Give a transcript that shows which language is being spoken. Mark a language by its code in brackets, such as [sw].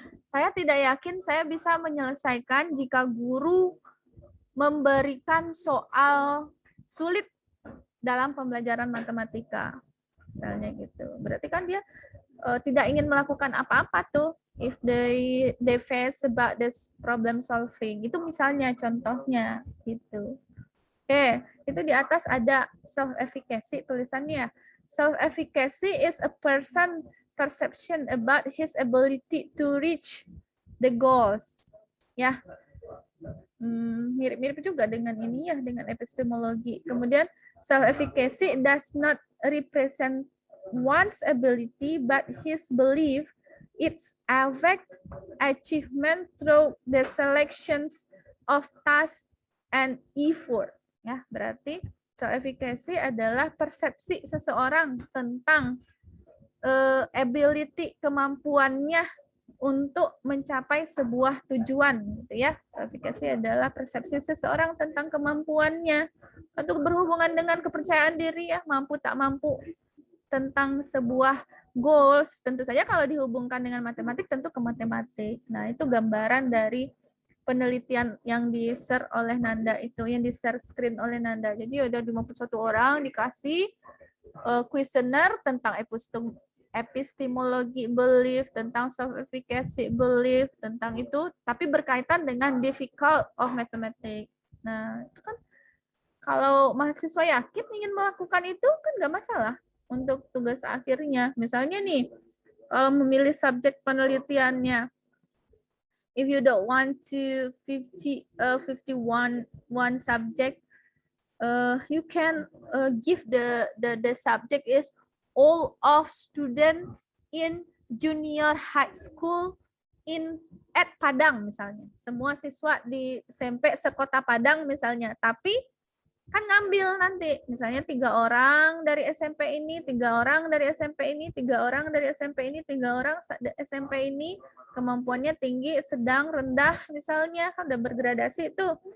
[id] Saya tidak yakin saya bisa menyelesaikan jika guru memberikan soal sulit dalam pembelajaran matematika. Misalnya gitu. Berarti kan dia tidak ingin melakukan apa-apa tuh [en] if they face about this problem solving. [id] Itu misalnya contohnya gitu. Oke, itu di atas ada self-efficacy tulisannya. [en] Self-efficacy is a person perception about his ability to reach the goals. [id] Ya, mirip-mirip juga dengan ini ya, dengan epistemologi. [en] Kemudian self-efficacy does not represent one's ability but his belief, its affect achievement through the selections of tasks and effort. [id] Ya, berarti self-efficacy adalah persepsi seseorang tentang ability, kemampuannya untuk mencapai sebuah tujuan, gitu ya. Self-efficacy adalah persepsi seseorang tentang kemampuannya untuk berhubungan dengan kepercayaan diri ya, mampu tak mampu tentang sebuah goals. Tentu saja kalau dihubungkan dengan matematik tentu ke matematik. Nah, itu gambaran dari penelitian yang di-share oleh Nanda itu, yang di-share screen oleh Nanda. Jadi ada 51 orang dikasih kuesioner tentang epistemologi belief, tentang self-efficacy belief, tentang itu, tapi berkaitan dengan difficult of mathematics. Nah, itu kan Kalau mahasiswa yakin ingin melakukan itu kan nggak masalah untuk tugas akhirnya. Misalnya nih, memilih subjek penelitiannya. [en] If you don't want to 51 subject, you can give the subject is all of student in junior high school at Padang [id] misalnya. Semua siswa di SMP sekota Padang misalnya. Tapi kan ngambil nanti misalnya 3 orang dari SMP ini, 3 orang dari SMP ini, 3 orang dari SMP ini, 3 orang SMP ini kemampuannya tinggi, sedang, rendah misalnya, kan udah bergradasi itu.